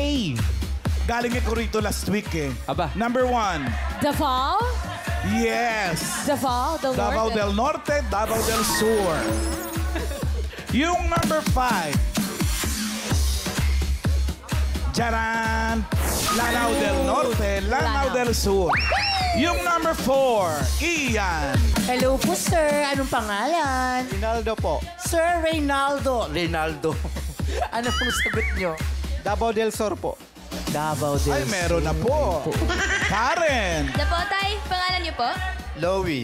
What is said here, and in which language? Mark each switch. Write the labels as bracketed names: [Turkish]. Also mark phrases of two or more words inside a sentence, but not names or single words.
[Filipino] Galing ko rito [English] last week [Filipino] eh. Aba. Number 1. Davao? Yes. Davao del Norte. Davao del Norte, Davao del Sur. Yung number 5. Charan! Lanao del Norte, Lanao del Sur. Yung number 4, Ian. Hello po, sir. Anong pangalan? Rinaldo po. Sir Reynaldo. Reynaldo. Ano pong sagot nyo? Davao del Sur po. Davao del Ay, meron na po. Karen. Napotay, pangalan niyo po? Lowy.